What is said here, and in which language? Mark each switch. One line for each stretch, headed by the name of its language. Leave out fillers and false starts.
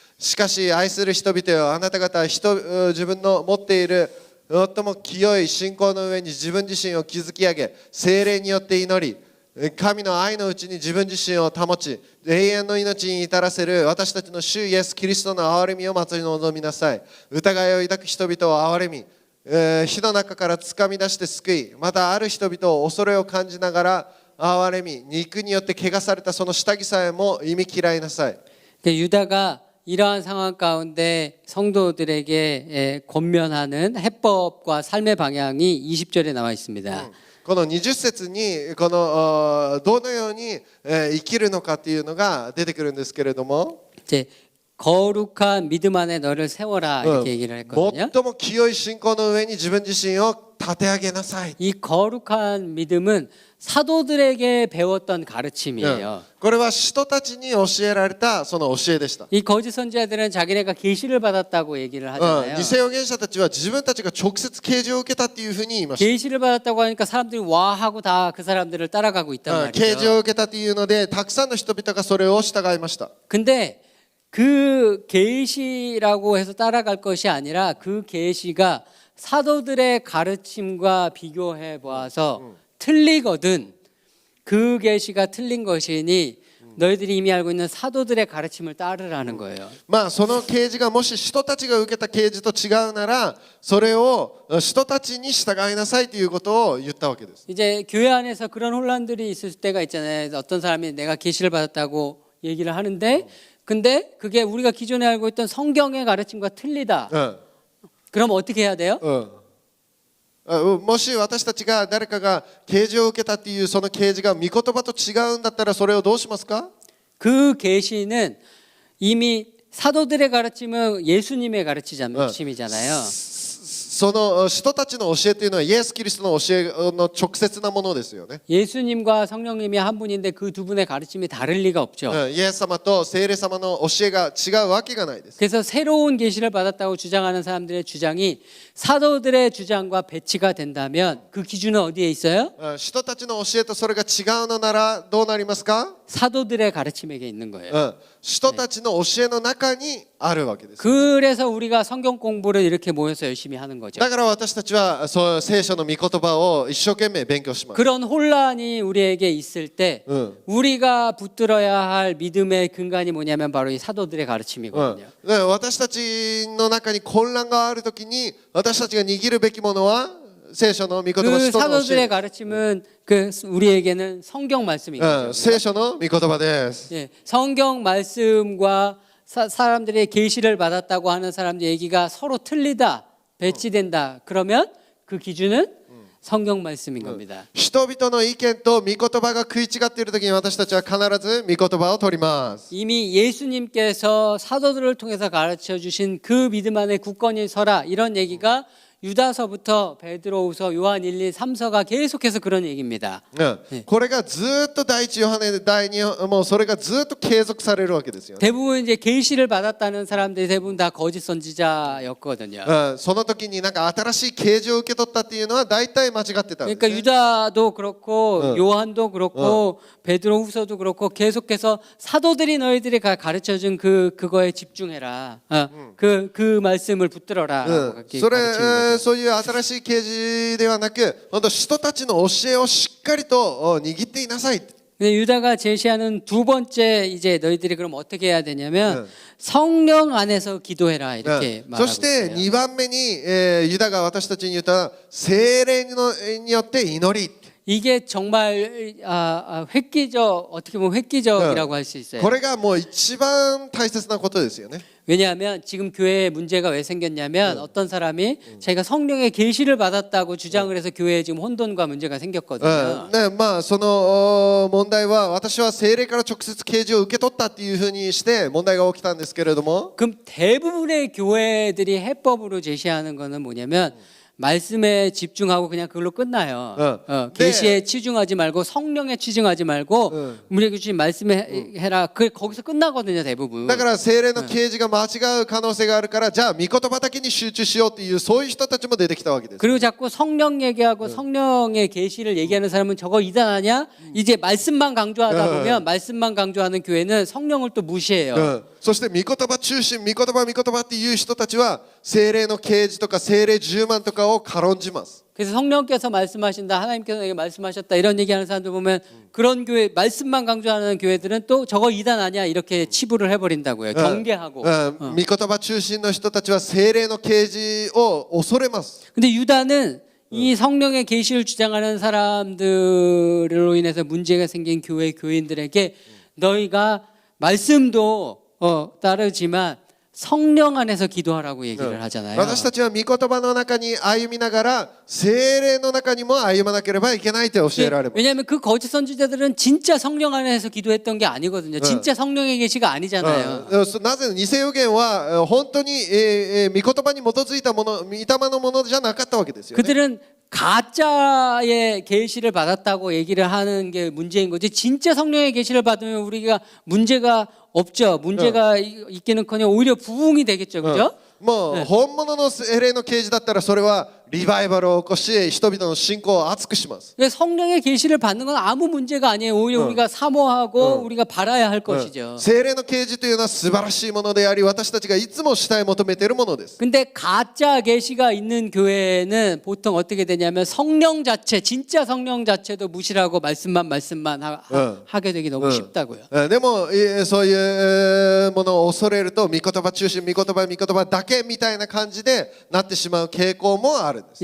Japanese: しかし愛する人々よ、あなた方は自分の持っている最も清い信仰の上に自分自身を築き上げ、聖霊によって祈り、神の愛のうちに自分自身を保ち、永遠の命に至らせる私たちの主イエス・キリストの憐れみを待ち望みなさい。疑いを抱く人々を憐れみ、火の中から掴み出して救い、またある人々を恐れを感じながら憐れみ、肉によって汚されたその下着さえも忌み嫌いなさい。
Korean: 유다가 이러한 상황 가운데 성도들에게 권면하는 해법과 삶의 방향이 20절에 나와 있습니다.
Japanese: この20節にこのどのように生きるのかというのが出てくるんですけれども、
Korean: 이제 거룩한 믿음 안에 너를 세워라 이렇게 얘기를 했거든요.
Japanese: 最も清い信仰の上に自分自身を立て上げなさい。
Korean: 이 거룩한 믿음은 사도들에게 배웠던 가르침이에요.
Japanese: これは使徒たちに教えられたその教えでした。
Korean: 이 거짓 선지자들은 자기네가 계시를 받았다고 얘기를 하잖아요.
Japanese: 偽預言者たちは自分たちが直接啓示を受けたっていうふうに言いました。
Korean: 계시를 받았다고 하니까 사람들이 와 하고 다 그 사람들을 따라가고 있단
Japanese: 啓示を
Korean: 말이죠.
Japanese: 受けたというのでたくさんの人々がそれを従いました。
Korean: 근데 그 계시라고 해서 따라갈 것이 아니라 그 계시가 사도들의 가르침과 비교해 보아서 틀리거든. 그 계시가 틀린 것이니 너희들이 이미 알고 있는 사도들의 가르침을 따르라는 거예요.
Japanese: まあその啓示がもし使徒たちが受けた啓示と違うならそれを使徒たちに従いなさいということを言ったわけです。
Korean: 이제 교회 안에서 그런 혼란들이 있을 때가 있잖아요. 어떤 사람이 내가 계시를 받았다고 얘기를 하는데 근데 그게 우리가 기존에 알고 있던 성경의 가르침과 틀리다. 그럼 어떻게 해야 돼요?
Japanese: もし私たちが誰かが啓示を受けたっていうその啓示が御言葉と違うんだったらそれをどうしますか？
Korean: 그 계시는 이미 사도들의 가르침은 예수님의 가르침이잖아요.
Japanese: その人たちの教えというのはイエス・キリストの教えの直接なものですよね。
Korean: 예수님과 성령님이 한 분인데 그 두 분의 가르침이 다를 리가 없죠.
Japanese: イエス様と聖霊様の教えが違うわけがないです。
Korean: 그래서 새로운 계시를 받았다고 주장하는 사람들의 주장이 사도들의 주장과 배치가 된다면 그 기준은 어디에 있어요?
Japanese: 人たちの教えとそれが違うのならどうなりますか？
Korean: 사도들의 가르침에게 있는 거예요.
Japanese: 人たちの教えの中にあるわけです。
Korean: 그래서 우리가 성경 공부를 이렇게 모여서 열심히 하는 거죠.
Japanese: だから私たちはそう聖書の御言葉を一生懸命勉強します。
Korean: 그런 혼란이 우리에게 있을 때 우리가 붙들어야 할 믿음의 근간이 뭐냐면 바로 이 사도들의 가르침이거든요.
Japanese: 私たちの中に混乱があるときに私たちが握るべきものは聖書の御言葉 그 使徒の教
Korean: 사도들의
Japanese: え、
Korean: 가르침은 그 우리에게는 성경 말씀인 거죠.
Japanese: 聖書の御言葉です。
Korean: 예, 성경 말씀과 사람들의 계시를 받았다고 하는 사람들 얘기가 서로 틀리다, 배치된다. 그러면 그 기준은 성경 말씀인 겁니다.
Japanese: 人々の意見と御言葉が食い違っているときに私たちは必ず御言葉を取ります。
Korean: 이미 예수님께서 사도들을 통해서 가르쳐 주신 그 믿음 안에 굳건히 서라 이런 얘기가 유다서부터 베드로후서, 요한 1, 2, 3서가 계속해서 그런 얘기입니다.
Japanese: これがずっと第一ヨハネ第二もうそれがずっと継続されるわけですよね。
Korean: 대부분 이제 계시를 받았다는 사람들이 대부분 다 거짓 선지자였거든요.
Japanese: その時になんか新しい啓示を受け取ったっていうのは大体間違ってたんです、ね。
Korean: 그러니까 유다도 그렇고 요한도 그렇고 베드로후서도 그렇고 계속해서 사도들이 너희들이 가르쳐 준 그거에 집중해라. 그 말씀을 붙들어라라고 가르치는 거죠.
Japanese: そういう新しい啓示ではなく、本当人たちの教えをしっかりと握っていなさい。
Korean: 근데 유다가 제시하는 두 번째 이제 너희들이 그럼 어떻게 해야 되냐면 성령 안에서 기도해라 이렇게
Japanese: そ
Korean: 말하고
Japanese: して
Korean: 있어요.
Japanese: 2番目に、ユダが私たちに言った聖霊によって祈り。
Korean: 이게 정말 획기적 어떻게 보면 획기적이라고 할 수 있어요.
Japanese: これがもう一番大切なことですよね。
Korean: 왜냐하면 지금 교회에 문제가 왜 생겼냐면 어떤 사람이 자기가 성령의 계시를 받았다고 주장을 해서 교회에 지금 혼돈과 문제가 생겼거든요.
Japanese: まあその問題は私は聖霊から直接啓示を受け取ったっていうふうにして問題が起きたんですけれども、
Korean: 그럼 대부분의 교회들이 해법으로 제시하는 거는 뭐냐면 말씀에 집중하고 그냥 그걸로 끝나요. 계시에 치중하지 말고 성령에 치중하지 말고 우리에게 주신 말씀에 해라. 거기서 끝나거든요, 대부분.
Japanese: だから聖霊の啓示が間違う可能性があるからじゃあ御言葉だけに集中しようっていうそういう人たちも出てきたわけです。
Korean: 그리고 자꾸 성령 얘기하고 성령의 계시를 얘기하는 사람은 저거 이단 아니야? 이제 말씀만 강조하다 보면 말씀만 강조하는 교회는 성령을 또 무시해요.
Japanese: そして御言葉中心、御言葉っていう人たちは聖霊の啓示とか聖霊充満とかを軽んじます。
Korean: 그래서 성령께서 말씀하신다, 하나님께서 내게 말씀하셨다 이런 얘기하는 사람들 보면 그런 교회 말씀만 강조하는 교회들은 또 저거 이단 아니야 이렇게 치부를 해버린다고요. 경계하고.
Japanese: 御言葉中心の人たちは聖霊の啓示を恐れます。
Korean: 근데 유다는 이 성령의 계시를 주장하는 사람들로 인해서 문제가 생긴 교인들에게 너희가 말씀도 따르지만 성령 안에서 기도하라고 얘기를 하잖아요.
Japanese: 私たちは御言葉の中に歩みながら聖霊の中にも歩まなければいけないと教えられます。
Korean: 왜냐하면 그 거짓 선지자들은 진짜 성령 안에서 기도했던 게 아니거든요. 진짜 성령의 계시가 아니잖아요.
Japanese: なぜ偽予言は本当に御言葉に基づいたもの、御霊のものじゃなかったわけですよね。
Korean: 그들은 가짜의 계시를 받았다고 얘기를 하는 게 문제인 거지. 진짜 성령의 계시를 받으면 우리가 문제가 없죠. 문제가 있기는커녕 오히려 부흥이 되겠죠, 그죠?
Japanese: もう本物の聖霊の啓示だったらそれはリバイバルを起こし人々の信仰を熱くします。
Korean: 성령의 계시를 받는 건 아무 문제가 아니에요. 오히려 우리가 사모하고 우리가 바라야 할 것이죠.
Japanese: 聖霊の啓示というのは素晴らしいものであり私たちがいつも主体求めているものです。
Korean: 근데 가짜 계시가 있는 교회는 보통 어떻게 되냐면 성령 자체, 진짜 성령 자체도 무시하고 말씀만 하게 되기 너무 쉽다고요.
Japanese: でもそういうものを恐れると御言葉中心、御言葉だけみたいな感じでなってしまう傾向もあるんです。